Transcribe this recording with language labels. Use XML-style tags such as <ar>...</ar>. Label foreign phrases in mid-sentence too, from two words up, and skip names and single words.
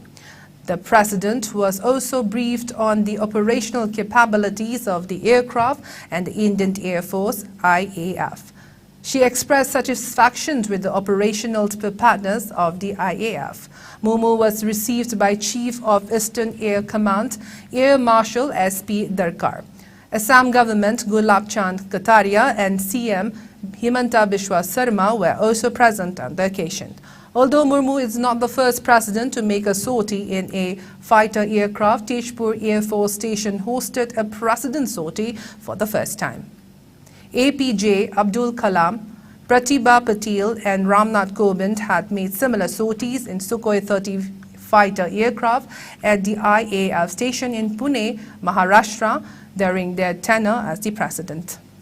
<en>The President was also briefed on the operational capabilities of the aircraft and the Indian Air Force, IAF. She expressed satisfaction with the operational preparedness of the IAF. Murmu was received by Chief of Eastern Air Command, Air Marshal SP Darkar. Assam Government Gulab Chand Kataria and CM Himanta Biswa Sarma were also present on the occasion. Although Murmu is not the first president to make a sortie in a fighter aircraft, Tejpur Air Force Station hosted a president sortie for the first time. APJ Abdul Kalam, Pratibha Patil and Ramnath Kovind had made similar sorties in Sukhoi 30 fighter aircraft at the IAF station in Pune, Maharashtra during their tenure as the president.</en>